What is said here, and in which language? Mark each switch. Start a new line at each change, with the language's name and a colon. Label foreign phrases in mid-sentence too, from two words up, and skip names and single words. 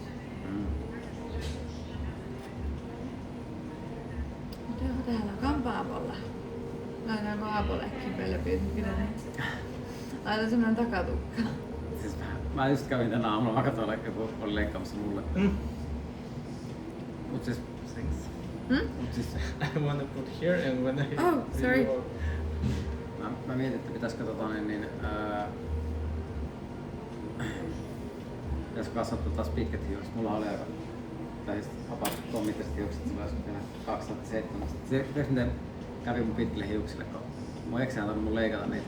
Finnish: Mutta joo, täällä Kampaamolla. Laitaanko Aapollekin Belle Beautyn pidennykset? Laitan semmonen takatukka. Siis mä just kävin tänä aamulla, mä katsoin, joku oli leikkaamassa mulle. Mut siis Mut siis
English: I want to put here and when I... Oh, sorry.
Finnish: mä mietin, että pitäisikö pitäisikö kasvattaa taas pitkät hiukset. Mulla oli aika vapaat kommittiset hiukset silloin vielä 2017. Tiedätkö miten kävi mun pitkille hiuksille, kun mun eksä ei antanut mun leikata niitä.